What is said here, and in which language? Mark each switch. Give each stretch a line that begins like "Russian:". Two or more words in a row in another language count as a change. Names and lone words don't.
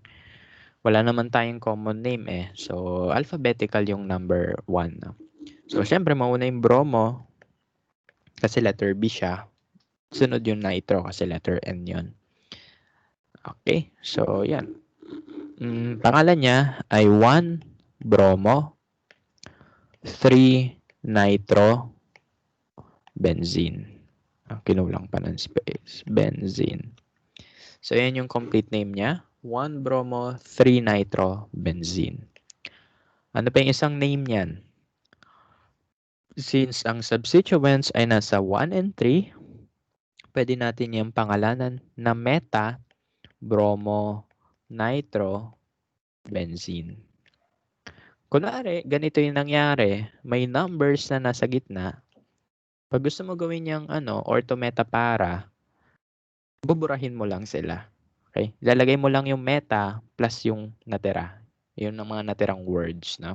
Filipino: Wala naman tayong
English: common name
Filipino: eh. So, alphabetical yung number 1. So, syempre, mauna yung bromo kasi letter B siya. Sunod yung nitro kasi letter N yun. Okay, so yan. Pangalan niya ay 1 bromo 3 nitro benzene. Kinulang pa ng space. Benzene. So, yan yung complete name niya. 1 bromo 3 nitro benzene. Ano pa yung isang name niyan? Since ang substituents ay nasa 1 and 3, pwede natin yung pangalanan na meta bromo nitro benzene. Kunwari, ganito yung nangyari, may numbers na nasa gitna. Pag gusto mo gawin yung ortho meta para, buburahin mo lang sila. Okay? Lalagay mo lang yung meta plus yung natira. Yun ang mga natirang words, no?